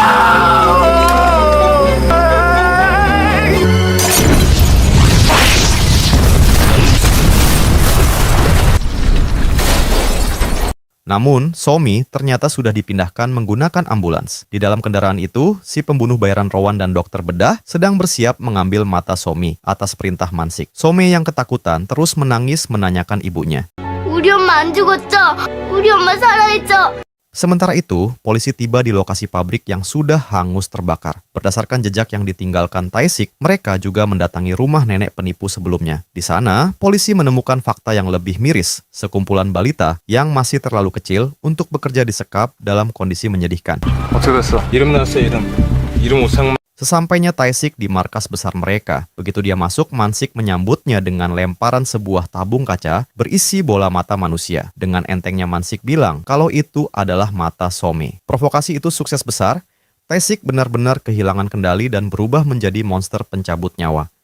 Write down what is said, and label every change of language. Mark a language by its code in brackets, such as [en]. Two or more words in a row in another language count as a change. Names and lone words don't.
[id] Namun, Somi ternyata sudah dipindahkan menggunakan ambulans. Di dalam kendaraan itu, si pembunuh bayaran Rowan dan dokter bedah sedang bersiap mengambil mata Somi atas perintah Man-sik. Somi yang ketakutan terus menangis menanyakan ibunya. [ko] 우리 엄마 안 죽었죠? 우리 엄마 살아있죠? [id] Sementara itu, polisi tiba di lokasi pabrik yang sudah hangus terbakar. Berdasarkan jejak yang ditinggalkan Tae-sik, mereka juga mendatangi rumah nenek penipu sebelumnya. Di sana, polisi menemukan fakta yang lebih miris, sekumpulan balita yang masih terlalu kecil untuk bekerja di sekap dalam kondisi menyedihkan. [ko] 어떻게 됐어? 이름 나왔어 이름. 이름 오상만. [id] Sesampainya Tae-sik di markas besar mereka, begitu dia masuk, Mansik menyambutnya dengan lemparan sebuah tabung kaca berisi bola mata manusia. Dengan entengnya Mansik bilang kalau itu adalah mata Some. Provokasi itu sukses besar, Tae-sik benar-benar kehilangan kendali dan berubah menjadi monster pencabut nyawa.